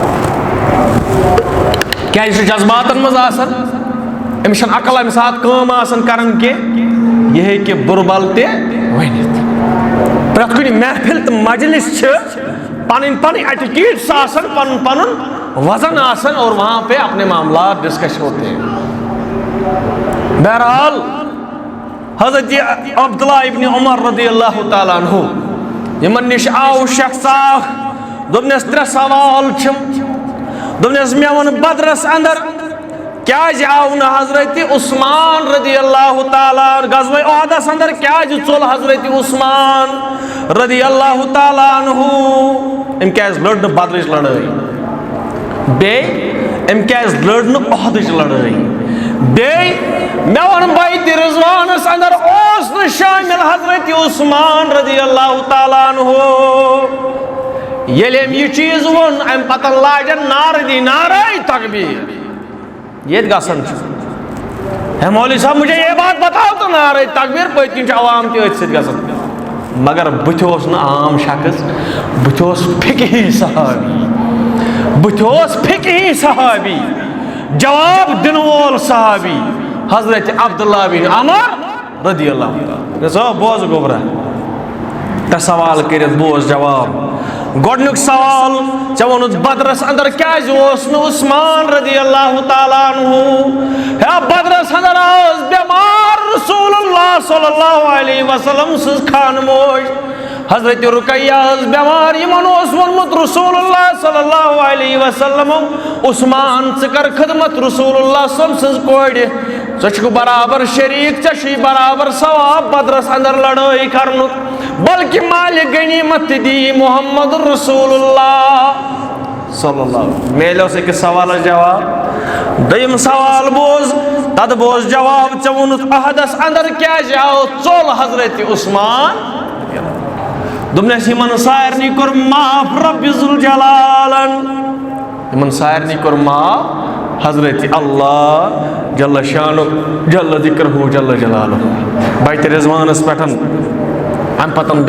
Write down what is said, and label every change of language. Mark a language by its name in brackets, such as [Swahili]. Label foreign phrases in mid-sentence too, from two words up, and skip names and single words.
[Kashmiri] کیا یہ جذباتن مز آسان, أمِس چھنہٕ عقل اَمہِ ساتہٕ کٲم آسان کران کینٛہہ, یہ ہیکہِ بُرٕ تہِ ؤنِتھ. پرٛٮ۪تھ کُنہِ محفل تہٕ مجلس چھِ پنٕنۍ پنٕنۍ ایٹیکیٹس آسان, پنُن پنُن وزن آسان, [Urdu] اور وہاں پہ اپنے معاملات ڈسکش ہوتے ہیں. [Kashmiri] بہرحال حضرت عبداللہ ابن عمر رضی اللہ تعالیٰ عنہ یمن نش آو شخص اکھ, دوٚپنس 3 سوال چھم. دوٚپنس مےٚ ووٚن بدرس اندر کیازِ آو نہٕ حضرت عثمان رضی اللہ تعالیٰ غزوہ احدس اندر کیازِ ژوٚل حضرت عثمان رضی اللہ تعالیٰ عنہ, ام کیازِ لڑ نہٕ بدرٕچ لڑٲے, بیٚیہِ ام کیازِ لڑ نہٕ احدٕچ لڑٲے, بیٚیہِ مےٚ ووٚن بیعتِ رضوانس اندر اوس نہٕ شامل حضرت عثمان رضی اللہ تعالیٰ عنہ. ییٚلہِ أمۍ یہِ چیٖز ووٚن امہِ پتہٕ لاجن نعرٕ دی نعرے تکبیٖر. یہ گژھان [Urdu] ہے مولوی صاحب مجھے یہ بات بتاؤ تو [Kashmiri] نعرہ تکبیر پٔتۍ کِنۍ چھُ عوام تہِ أتھۍ سۭتۍ گژھان, مگر بٕتھِ اوس نہٕ عام شخص, بٕتھِ اوس فقہی صحابی, بٕتھِ اوس فقہی صحابی, جواب دِنہٕ وول صحابی حضرت عبداللہ بن عمر رضی اللہ تعالیٰ. بوز گوبرا 3 سوال کٔرِتھ بوز جواب. گۄڈنیُک سوال ژےٚ ووٚنُتھ بدرس اندر کیازِ اوس نہٕ عثمان رضی اللہ تعالیٰ عنہ, ہے بدرس اندر ٲس بٮ۪مار رسول اللہ صلی اللہ علیہ وسلم سٕنٛز خانہٕ موج حضرت رقیہ بیمار یمن اوس وونمت رسول اللہ صلی اللہ علیہ وسلم عثمان ژٕ کر خدمت رسول اللہ صلی اللہ علیہ وسلم کوڑ ژٕ چھُکھ برابر شریک ژےٚ چھُے برابر ثواب بدرس اندر لڑٲے کرنُک بلکہ مالک غنیمت تہِ دی محمد رسول اللہ صلی اللہ علیہ وسلم میلیو أکِس سوالس جواب دوٚیِم سوال بوز تد بوز جواب ژےٚ ووٚنُتھ عہدس اندر کیازِ آو ژوٚل حضرت عثمان دوٚپنَس یِمن سارنٕے کوٚر معاف رب ذوالجلالن یِمن سارنٕے کوٚر معاف حضرت اللہ جل شانُ جل ذکرہُ جل جلالہُ بیتِ رضوانس پٮ۪ٹھ امہِ پتہٕ